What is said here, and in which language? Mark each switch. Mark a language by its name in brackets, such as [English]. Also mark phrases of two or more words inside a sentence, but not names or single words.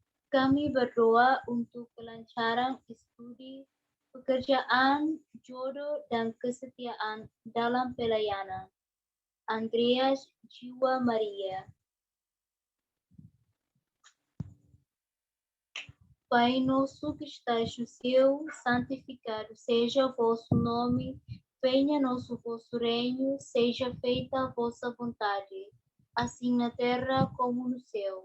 [Indonesian] Kami berdoa untuk kelancaran studi, pekerjaan, jodoh, dan kesetiaan dalam pelayanan. Andreas Jiwa Maria. [Portuguese] Pai nosso que estais no céu, santificado seja o vosso nome, venha nosso vosso reino, seja feita a vossa vontade, assim na terra como no céu.